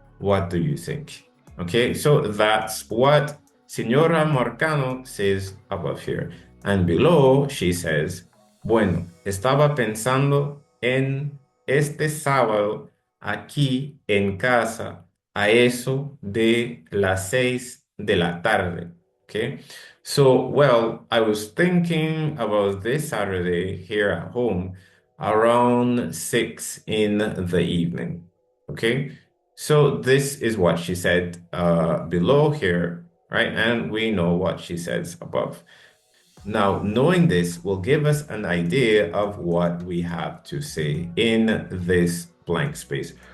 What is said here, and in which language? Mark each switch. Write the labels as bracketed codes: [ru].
[en] What do you think? Okay, so that's what Señora Marcano says above here. And below, she says, [es] bueno, estaba pensando en este sábado aquí en casa a eso de las 6 de la tarde. [en] Okay, so, well, I was thinking about this Saturday here at home around 6 in the evening. Okay, so this is what she said below here, right? And we know what she says above. Now, knowing this will give us an idea of what we have to say in this blank space.